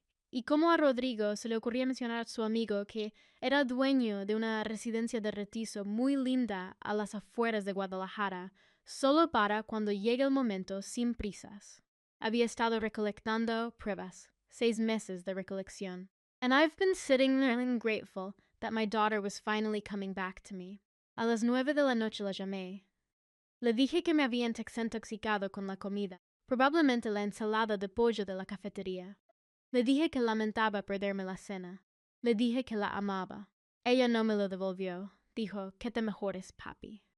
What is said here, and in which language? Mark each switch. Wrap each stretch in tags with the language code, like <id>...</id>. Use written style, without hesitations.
<es>Y cómo a Rodrigo se le ocurría mencionar a su amigo que era dueño de una residencia de retizo muy linda a las afueras de Guadalajara, solo para cuando llegue el momento sin prisas. Había estado recolectando pruebas, 6 meses de recolección.</es> <en>And I've been sitting there and grateful that my daughter was finally coming back to me.</en> <es>A las 9 de la noche la llamé. Le dije que me había intoxicado con la comida, probablemente la ensalada de pollo de la cafetería. Le dije que lamentaba perderme la cena. Le dije que la amaba. Ella no me lo devolvió. Dijo, que te mejores, papi.</es>